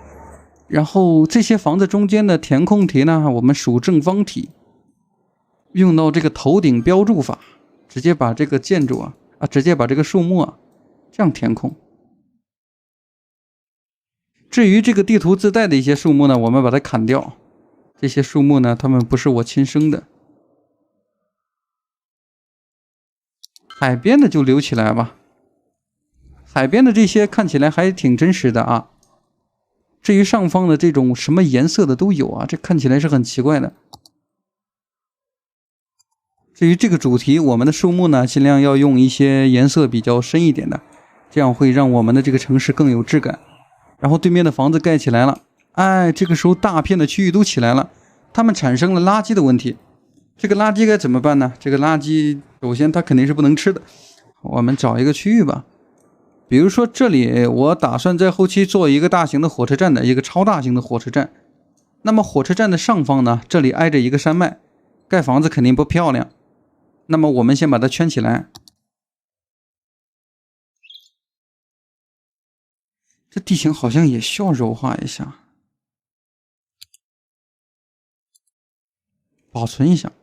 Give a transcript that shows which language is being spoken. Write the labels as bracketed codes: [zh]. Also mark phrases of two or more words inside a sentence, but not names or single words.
[zh] 然後這些房子中間的填空題呢，我們屬正方體，用到這個頭頂標注法，直接把這個建築直接把這個樹木這樣填空。至於這個地圖自帶的一些樹木呢，我們把它砍掉。這些樹木呢，它們不是我親生的。海邊的就留起來吧。海邊的這些看起來還挺真實的啊。至於上方的這種什麼顏色的都有啊，這看起來是很奇怪的。至於這個主題，我們的樹木呢，盡量要用一些顏色比較深一點的，這樣會讓我們的這個城市更有質感。然後對面的房子蓋起來了，哎，這個時候大片的區域都起來了，它們產生了垃圾的問題。這個垃圾該怎麼辦呢？這個垃圾首先它肯定是不能吃的，我們找一個區域吧。比如說這裡我打算在後期做一個大型的火車站的一個超大型的火車站。那麼火車站的上方呢，這裡挨着一個山脈，蓋房子肯定不漂亮。那麼我們先把它圈起來。這地形好像也需要柔化一下，保存一下。